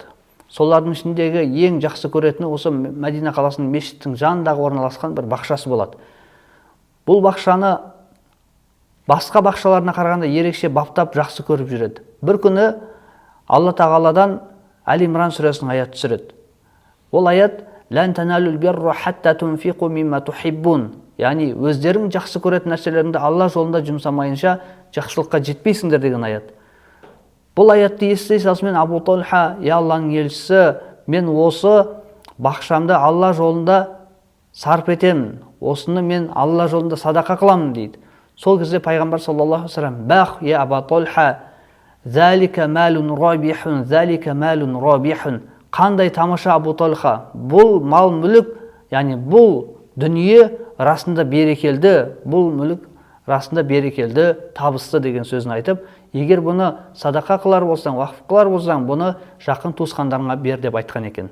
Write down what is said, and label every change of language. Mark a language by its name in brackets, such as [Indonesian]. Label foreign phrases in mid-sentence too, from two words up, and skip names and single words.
[Kazakh] Солардың ішіндегі ең жақсы көретіні осы Мәдина қаласының мешіттің жанындағы орналасқан бір бақшасы болады. Бұл бақшаны басқа бақшаларына қарағанда ерекше баптап жақсы көріп жүреді. Бір күні Алла тағаладан Әл-Имран сүресінің аят түсіреді. Ол аят [Arabic] «لن تنالوا البر حتى تنفقوا مما تحبون». [Kazakh] Яғни өздерің жақсы көретін нәрселеріңді Алла жолында жұмсамайынша жақсылыққа жетпейсіңдер деген аят. Бұл аятты ести салысымен Абу Талха, «Я Алланың елшісі, мен осы бақшамды Алла жолында сарп етемін, осыны мен Алла жолында садақа қыламын дейді. Сол кезде пайғамбар [Arabic] صلى الله عليه وسلم: "بخ يا أبا طلحة, ذلك مال رابح ذلك مال رابح." [Kazakh] Қандай тамаша Абу Талха, бұл мал мүлік, яғни бұл дүние расында берекелді, бұл мүлік расында берекелді, табысты деген сөзін айтып, егер бұны садақа қылар болсаң, уақыф қылар болсаң, бұны жақын туысқандарыңа бер деп айтқан екен.